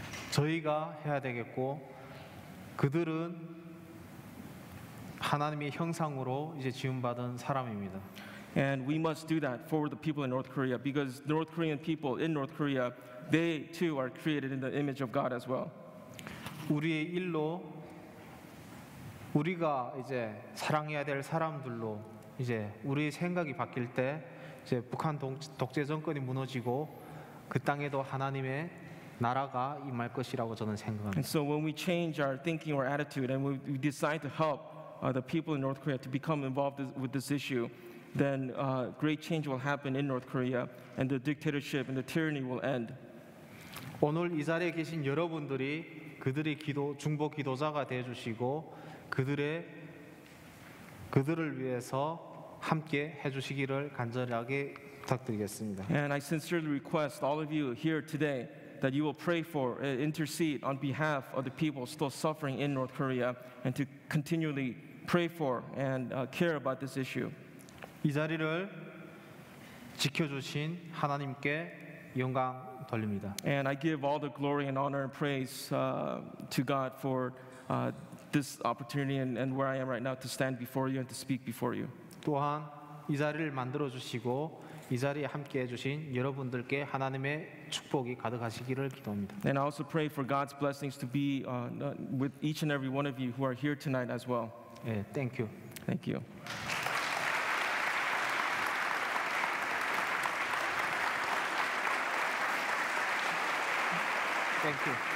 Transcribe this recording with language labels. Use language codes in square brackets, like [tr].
[ko] 저희가 해야 되겠고 그들은 하나님의 형상으로 이제 지음받은 사람입니다. [en] And we must do that for the people in North Korea, because North Korean people in North Korea, they too are created in the image of God as well. [ko] 우리의 일로 우리가 이제 사랑해야 될 사람들로 이제 우리의 생각이 바뀔 때 이제 북한 독재 정권이 무너지고 그 땅에도 하나님의 나라가 임할 것이라고 저는 생각합니다. [en] And so when we change our thinking or attitude and we decide to help the people in North Korea to become involved with this issue, then great change will happen in North Korea and the dictatorship and the tyranny will end. [ko] 오늘 이 자리에 계신 여러분들이 그들의 중보 기도자가 되어 주시고 그들을 위해서 함께 해 주시기를 간절하게 부탁드리겠습니다. [en] And I sincerely request all of you here today that you will pray for, intercede on behalf of the people still suffering in North Korea, and to continually pray for and care about this issue. [ko] 이 자리를 지켜주신 하나님께 영광 돌립니다. [en] And I give all the glory and honor and praise to God for this opportunity and where I am right now to stand before you and to speak before you. [ko] 또한 이 자리를 만들어 주시고 이 자리에 함께 해주신 여러분들께 하나님의 축복이 가득하시기를 기도합니다. [en] And I also pray for God's blessings to be with each and every one of you who are here tonight as well. 예, thank you. Thank you. Thank you.